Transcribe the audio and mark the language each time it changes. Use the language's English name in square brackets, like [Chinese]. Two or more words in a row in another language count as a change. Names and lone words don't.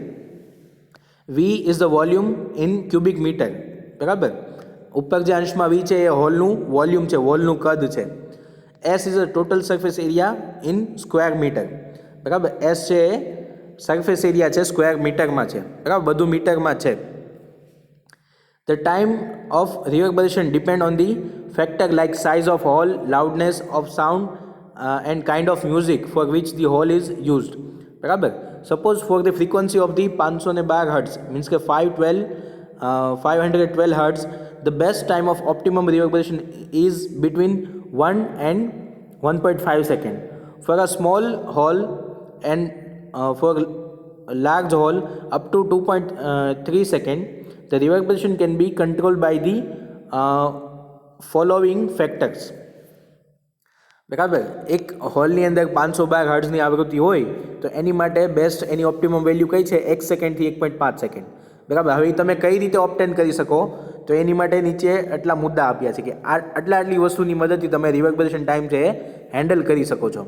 [English] V is the volume in cubic meter. બરાબર. [Gujarati] ઉપર જે અંશમાં વી છે એ હોલનું વોલ્યુમ છે, હોલનું કદ છે. [English] S is a total surface area in square meter. [Gujarati] બરાબર. એસ છે એ [English] surface area [Gujarati] છે, [English] square meterમાં [Gujarati] છે. બરાબર. બધું મીટરમાં છે. [English] The time of reverberation depend on the factor like size of hall, loudness of sound and kind of music for which the hall is used. બરાબર. Suppose for the frequency of the 512 hertz means કે 512 hertz the best time of optimum reverberation is between 1 and 1.5 second. For a small hall and for a large hall up to 2.3 second, the reverberation can be controlled by the following factors. [Gujarati] બરાબર, એક હોલની અંદર 512 હર્ટ્ઝની આવૃત્તિ હોય તો એની માટે બેસ્ટ એની [English] optimum value [Gujarati] કઈ છે 1 સેકન્ડથી 1.5 સેકન્ડ. બરાબર, હવે તમે કઈ રીતે ઓપ્ટેન કરી શકો તો એની માટે નીચે આટલા મુદ્દા આપ્યા છે કે આટલી વસ્તુની મદદથી તમે [English] reverberation time [Gujarati] છે એ હેન્ડલ કરી શકો છો.